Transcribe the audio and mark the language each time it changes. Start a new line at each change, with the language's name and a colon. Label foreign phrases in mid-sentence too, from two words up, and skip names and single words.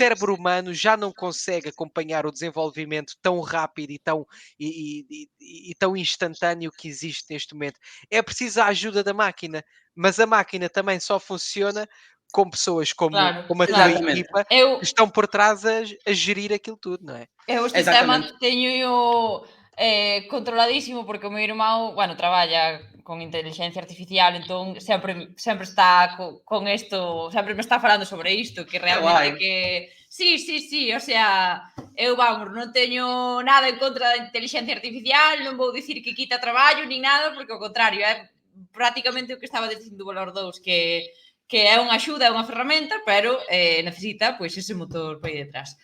Portuguese: cérebro humano já não consegue acompanhar o desenvolvimento tão rápido e tão instantâneo que existe neste momento. É preciso a ajuda da máquina, mas a máquina também só funciona com pessoas como Claro, a tua Exatamente. equipa
Galician: Eu,
Portuguese: que estão por trás a gerir aquilo tudo, não é?
Galician: eu este Exactamente. tema teño controladísimo porque o meu irmão, bueno, traballa con inteligencia artificial, entón sempre está con isto, sempre me está falando sobre isto, que realmente guai. que sí, o sea, eu vamos, non teño nada en contra da inteligencia artificial, non vou dicir que quita traballo nin nada, porque ao contrario, é prácticamente o que estaba dicindo o Valor 2, que é unha axuda, é unha ferramenta, pero necesita pois ese motor por aí detrás.